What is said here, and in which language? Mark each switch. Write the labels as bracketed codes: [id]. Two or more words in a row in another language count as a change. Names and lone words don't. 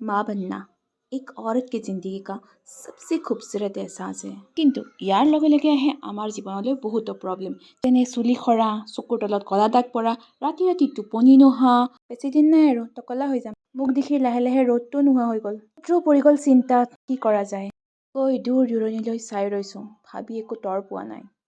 [hi] माँ बनना एक औरत की जिंदगी का सबसे खूबसूरत एहसास है [as] কিন্তু ইয়াৰ লগে লগে আহে আমাৰ জীৱনলৈ বহুতো প্ৰব্লেম যেনে চুলি সৰা চকুৰ তলত কলা দাগ পৰা ৰাতি ৰাতি টোপনি নহা বেছিদিন নাই আৰু টকলা হৈ যাম মুখ দেখি লাহে লাহে ৰ'দটো নোহোৱা হৈ গ'ল পৰি গ'ল চিন্তাত কি কৰা যায় কৈ দূৰ দূৰণিলৈ চাই ৰৈছোঁ ভাবি একো তৰ পোৱা নাই